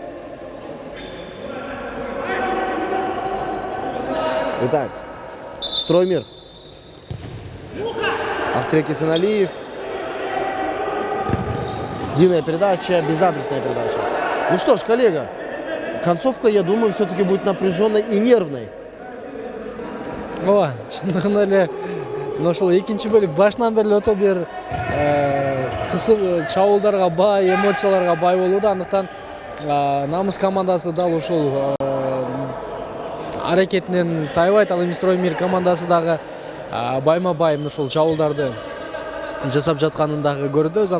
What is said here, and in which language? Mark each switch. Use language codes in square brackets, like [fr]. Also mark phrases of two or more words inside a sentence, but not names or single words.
[ru] Итак, «Строймир». Ахсрек Исаналиев. Длинная передача, безадресная передача. Ну что ж, коллега, концовка, я думаю, все-таки будет напряженной и нервной. О, [ky] шындыгында эле ошол экинчи бөлүк башынан бери өтө бир кысыл чабуулдарга бай, эмоцияларга бай болууда. Андыктан Намыс командасы дал ушул аракетинен тайбайт. Ал эми «Строймир» командасы дагы байма-бай ушул чабуулдарды жасап жатканын дагы көрдүбүз.